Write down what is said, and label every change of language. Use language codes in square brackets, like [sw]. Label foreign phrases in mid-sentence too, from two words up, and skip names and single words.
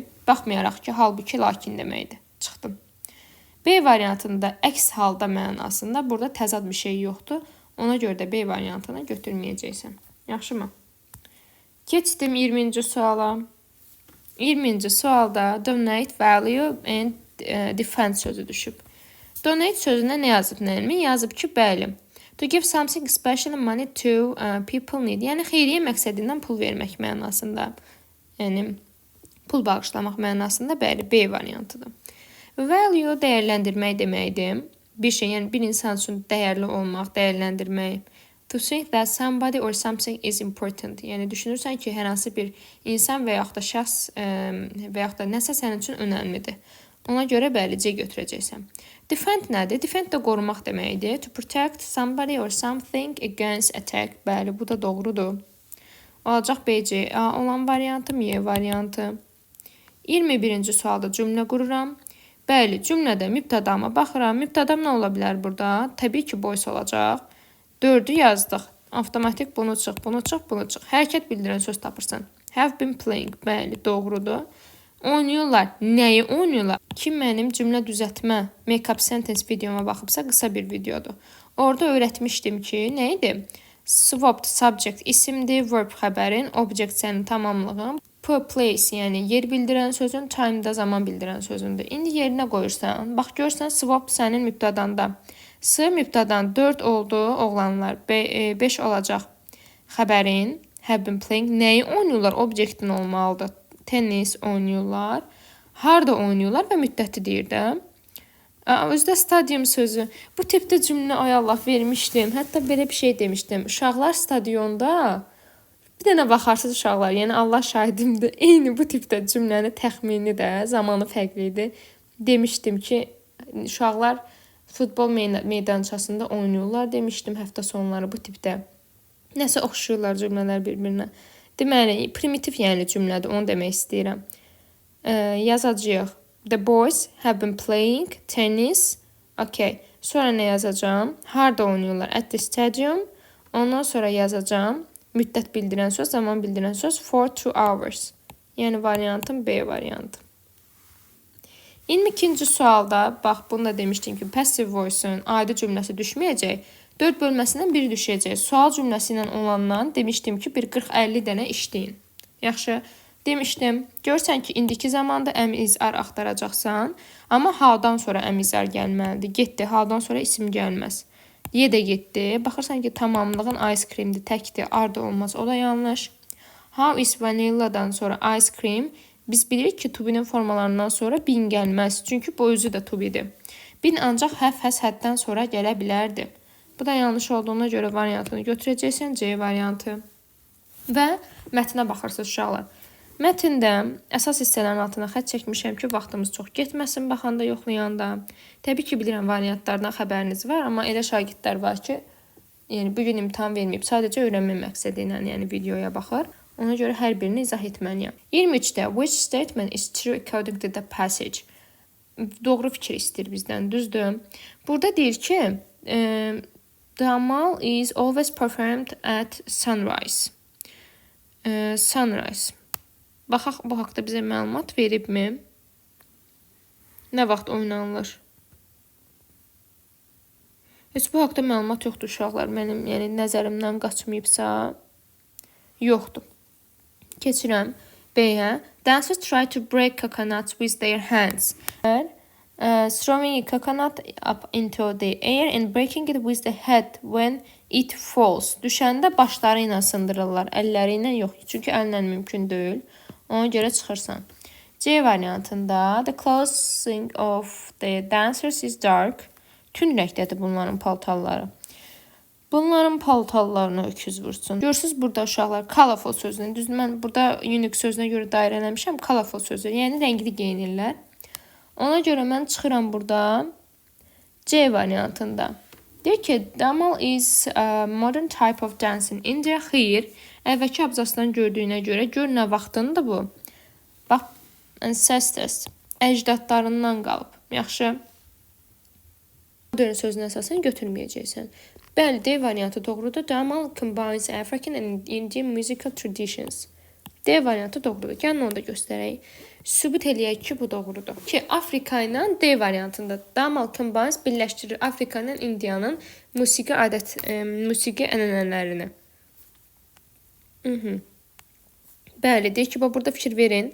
[az] Baxmayaraq ki, halbuki lakin deməkdir. Çıxdım. B variantında əks halda mənasında burada təzad bir şey yoxdur. Ona görə də B variantını götürməyəcəksən. Yaxşımı? Keçdim 20-ci suala. 20-ci sualda [en] donate, value and defend [az] sözü düşüb. Donate sözünə nə yazıb Nərmin? Yazıb ki, bəli. [en] To give something special money to people need. [az] Yəni xeyriyyə məqsədindən pul vermək mənasında. Yəni pul bağışlamaq mənasında bəli B variantıdır. Value dəyərləndirmək deməkdir. Bir şey, yəni bir insan üçün dəyərli olmaq, dəyərləndirmək. [en] To think that somebody or something is important. [az] Yəni düşünürsən ki, hər hansı bir insan və yaxud da şəxs və yaxud da nəsə sənin üçün önəmlidir. Ona görə bəli C götürəcəksən. Defend nədir? Defend də qorumaq deməkdir. [en] To protect somebody or something against attack. [az] Bəli, bu da doğrudur. Olacaq B, C, A olan variantı, Y variantı. 21-ci sualda cümlə qururam. Bəli, cümlədə mübtədama baxıram. Mübtədam nə ola bilər burada? Təbii ki, voice olacaq. 4'ü yazdıq. Avtomatik bunu çıx, bunu çıx, bunu çıx. Hərəkət bildirən söz tapırsan. [en] Have been playing. [az] Bəli, doğrudur. Oynayırlar. Nəyi oynayırlar? Ki mənim cümlə düzəltmə [en] make-up sentence [az] videoma baxıbsa qısa bir videodur. Orada öyrətmişdim ki, nə idi? [en] Swapped subject [az] isimdir, verb xəbərin, object sənin tamamlığın. Place, yəni yer bildirən sözün, time da zaman bildirən sözündür. İndi yerinə qoyursan, bax görsən swap sənin mübtədanda. S mübtədan 4 oldu, oğlanlar 5 olacaq. Xəbərin, [en] have been playing, [az] nəyi oynayırlar? Objektin olmalıdır. Tennis oynayırlar. Harda oynayırlar və müddəti deyir də. Özdə stadium sözü. Bu tipdə cümlə ay Allah vermişdim. Hətta belə bir şey demişdim. Uşaqlar stadionda bir dənə baxarsınız uşaqlar, yəni Allah şahidimdir. Eyni bu tipdə cümləni təxmini də, zamanı fərqli idi. Demişdim ki, uşaqlar futbol meydançasında oynayırlar demişdim həftə sonları bu tipdə. Nəsə oxşuyurlar cümlələr bir-birinə. Deməli, primitiv yəni cümlədir, onu demək istəyirəm. Yazacağıq. [en] The boys have been playing tennis. [az] Okay. Sonra nə yazacağım? Harda oynayırlar? [en] At the stadium. [az] Ondan sonra yazacağım. Müddət bildirən söz, zaman bildirən söz [en] for 2 hours. [az] Yəni variantım B variantı. 22-ci sualda, bax bunu da demişdim ki, [en] passive voice-un [az] aidi cümləsi düşməyəcək. 4 bölməsindən biri düşəcək. Sual cümləsi ilə olandan demişdim ki, bir 40-50 dənə işləyin. Yaxşı, demişdim. Görsən ki, indiki zamanda əmizar axtaracaqsan, amma haldan sonra əmizar gəlməlidir. Getdi, haldan sonra isim gəlməz. Ye də getdi. Baxırsan ki, tamamlığın [en] ice creamdir, [az] təkdir, arda olmaz. O da yanlış. [en] How is vanilladan sonra ice cream. [az] Biz bilirik ki, [en] to be-nin [az] formalarından sonra been gəlməz. Çünki bu özü də [en] to be-dir. [az] Been ancaq [en] have, has, [az] had-dən sonra gələ bilərdi. Bu da yanlış olduğuna görə variantını götürəcəksən, C variantı. Və mətnə baxırsınız uşaqlar. Mətndə əsas hissələrin altına xətt çəkmişəm ki, vaxtımız çox getməsin baxanda, yoxlayanda. Təbii ki, bilirəm variantlardan xəbəriniz var, amma elə şagirdlər var ki, yəni bugün imtahan verməyib, sadəcə öyrənmə məqsədi ilə yəni videoya baxır. Ona görə hər birini izah etməliyəm. 23-də [en] which statement is true according to the passage? [az] Doğru fikir istəyir bizdən, düzdür? Burada deyir ki, [en] the amal is always performed at sunrise. Sunrise. [az] Baxaq, bu haqda bizə məlumat veribmi? Nə vaxt oynanılır? Heç bu haqda məlumat yoxdur uşaqlar. Mənim yəni nəzərimdən qaçmayıbsa, yoxdur. Keçirəm B-yə. [en] Dancers try to break coconuts with their hands. Throwing a coconut up into the air and breaking it with the head when it falls. [az] Düşəndə başları ilə sındırırlar, əlləri ilə yox. Çünki əllə mümkün deyil. Ona görə çıxırsan. C variantında [en] the clothing of the dancers is dark. [az] Tün rəngdədir bunların paltarları. Bunların paltarlarına öküz vursun. Görürsünüz burada uşaqlar colorful sözünü. Düzdür, mən burada unique sözünə görə dairə eləmişəm. Colorful sözü, yəni rəngli geyinirlər. Ona görə mən çıxıram burada C variantında. Deyir ki, [en] damal is a modern type of dancing in India. [az] Xeyr, əvvəlki abzasdan gördüyünə görə gör nə vaxtındır bu. Bax, ancestors, əcdadlarından qalıb. Yaxşı. Modern sözünə əsasən götürməyəcəksən. Bəli, D variantı doğrudur. [en] Damal combines African and Indian musical traditions. [az] D variantı doğrudur. Gəlin onu da göstərək. Sübut eləyək ki, bu doğrudur. Ki, Afrika ilə D variantında Damal Combines birləşdirir Afrika ilə Indiyanın musiqi musiqi ənənələrini. Bəli, deyir ki, burada fikir verin.